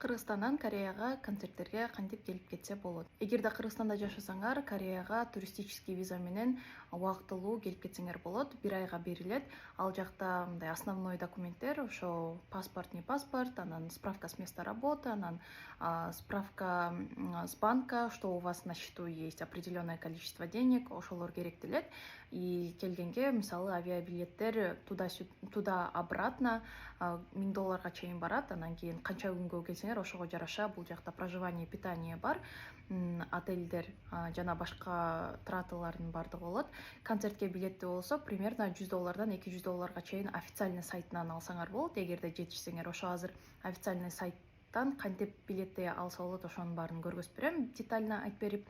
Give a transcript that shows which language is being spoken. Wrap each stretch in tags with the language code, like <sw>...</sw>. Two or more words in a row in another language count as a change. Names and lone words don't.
<ky>Кыргызстандан Кореяга концерттерге кантип келип кетсе болот? Эгерде Кыргызстанда жашасаңар, Кореяга</ky> <ru>туристический виза</ru> <ky>менен убактылуу келип кетсеңер болот. 1 айга берилет. Ал жакта мындай основной документтер, ошо паспорт, не паспорт, анан</ky> <ru>справка с места работы, анан справка с банка, что у вас на счету есть определенное количество денег,</ru> <ky>ошолор керектелет. И келгенге, мисалы, авиабилеттер</ky> <ru>туда обратно</ru> <ky>$1000 чейин барат. Анан кийин канча күнгө келсеңер, ошого жараша бул жакта</ky> <ru>проживание, питание</ru> <ky>бар, отельдер жана башка траталардын бардыгы болот. Концертке билетти болсо примерно $100 $200 чейин официальный сайтынан алсаңар болот. Эгерде жетишсеңер, ошо азыр официальный сайттан кантип билетти алса болот, ошонун баарын көргөзүп берем, детально айтып берип.</ky>